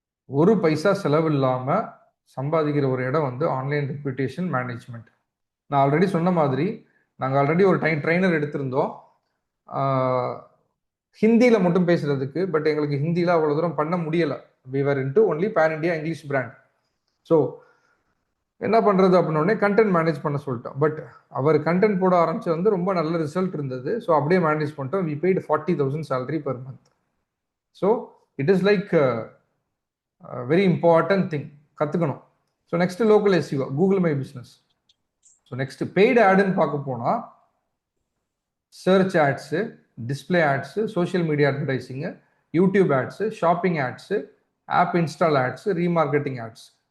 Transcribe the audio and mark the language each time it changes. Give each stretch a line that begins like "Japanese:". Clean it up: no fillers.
Tamil: ஒரு பைசா செலவு இல்லாம சம்பாதிக்கிற ஒரு இடம் வந்து ஆன்லைன் ரெப்யூட்டேஷன் மேனேஜ்மெண்ட். நான் ஆல்ரெடி சொன்ன மாதிரி நாங்கள் ஆல்ரெடி ஒரு ட்ரைனர் எடுத்திருந்தோம் ஹிந்தியில் மட்டும் பேசுறதுக்கு. பட் எங்களுக்கு ஹிந்தியில் அவ்வளோ தூரம் பண்ண முடியலை.
English: we were into only pan India English brand.
Tamil: So என்ன பண்றது அப்படின்னே கண்டென்ட் மேனேஜ் பண்ண சொல்லிட்டோம். பட் அவர் கண்டென்ட் போட ஆரம்பிச்சு வந்து ரொம்ப நல்ல ரிசல்ட் இருந்தது. ஸோ அப்படியே மேனேஜ் பண்ணிட்டோம்.
English: We paid 40,000 salary per month. So it is like very important thing,
Tamil: கற்றுக்கணும். So next local SEO, Google my business. So next paid ஆடுன்னு பார்க்க போனால் search ads, display ads, social media அட்வர்டைஸிங்கு, YouTube ads, shopping ads, app install ads, remarketing ads.